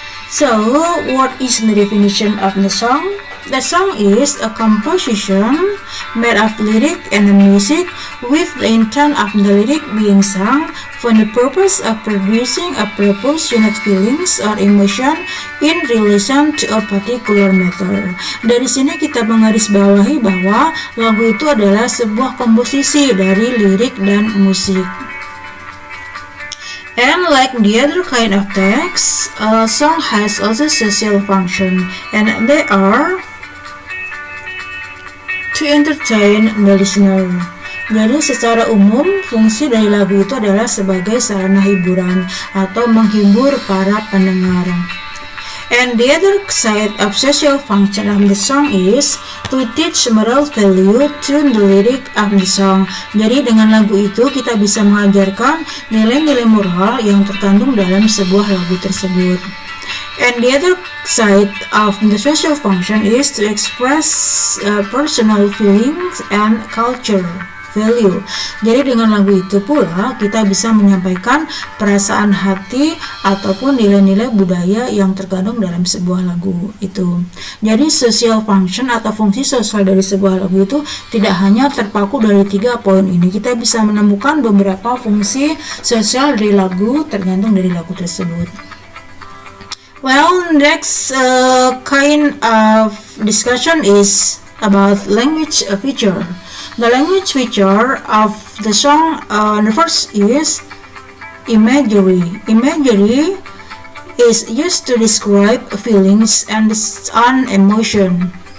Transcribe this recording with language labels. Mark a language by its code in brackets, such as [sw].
[en] So, what is the definition of the song? The song is a composition made of lyric and music with the intent of the lyric being sung for the purpose of producing a proportionate feelings or emotion in relation to a particular matter. [id] Dari sini kita menggarisbawahi bahwa lagu itu adalah sebuah komposisi dari lirik dan musik. [en] And like the other kind of text, a song has also social function, and they are to entertain the listener. [id] Jadi secara umum, fungsi dari lagu itu adalah sebagai sarana hiburan atau menghibur para pendengar. [en] And the other side of social function of the song is to teach moral value through the lyric of the song. [id] Jadi dengan lagu itu kita bisa mengajarkan nilai-nilai moral yang terkandung dalam sebuah lagu tersebut. [en] And the other side of the social function is to express personal feelings and culture value. [id] Jadi dengan lagu itu pula kita bisa menyampaikan perasaan hati ataupun nilai-nilai budaya yang terkandung dalam sebuah lagu itu. Jadi social function atau fungsi sosial dari sebuah lagu itu tidak hanya terpaku dari 3 poin ini. Kita bisa menemukan beberapa fungsi sosial dari lagu tergantung dari lagu tersebut. [en] Well, next kind of discussion is about language feature. The language feature of the song, the first is imagery. Imagery is used to describe feelings and an emotion.